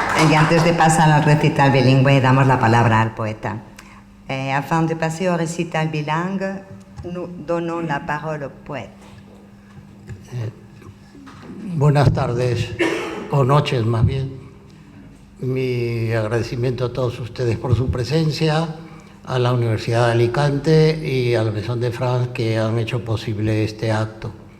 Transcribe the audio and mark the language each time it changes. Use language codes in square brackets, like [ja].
[es] Y antes de pasar al recital bilingüe, damos la palabra al poeta. [fr] Avant de passer au recital bilingue, nous donnons la parole au poète. [es] Buenas tardes, o noches más bien. Mi agradecimiento a todos ustedes por su presencia, a la Universidad de Alicante y a la Maison de France que han hecho posible este acto.